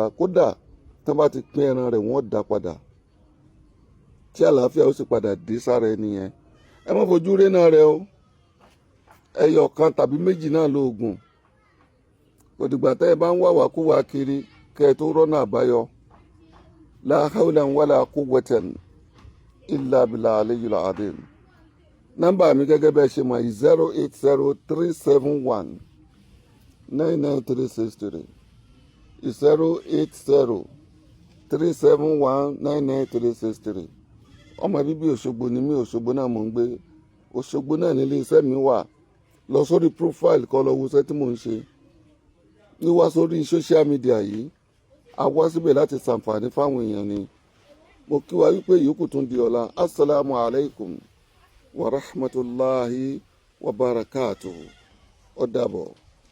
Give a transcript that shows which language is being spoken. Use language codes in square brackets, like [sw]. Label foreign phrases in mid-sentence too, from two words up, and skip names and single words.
[yo] Kódà tí wọ́n bá ti pín ẹran rẹ̀ wọ́n dá padà, tí àlàáfíà ó sì padà dé sára ẹni yẹn. Ẹ má fojú rénà rẹ o. Ẹyọ kan tàbí méjì náà lóògùn. Kò dìgbà tẹ́ ẹ bá ń wá wàkúwà kiri kẹ́ ẹ tó rọ́nà àbáyọ. [ar] لا حول ولا قوة إلا بالله العلي العظيم. [yo] Nọ́mbà mi gẹ́gẹ́ bẹ́ẹ̀ ṣe mọ̀ 08037199363 08037199363. Ọmọ bíbí Òṣogbo ni mí, Òṣogbo náà mò ń gbé. Òṣogbo náà nílé iṣẹ́ mi wà. Lọ sórí profile kó lọ wo iṣẹ́ tí mò ń ṣe. Wíwá sórí [en] social media [yo] yìí, a wá síbẹ̀ láti ṣàǹfààní fáwọn èèyàn ni. Mo kí wa wípé ìyókù tún di ọ̀la. [ar] السلام عليكم ورحمة الله وبركاته. [yo] Ó dàbọ̀.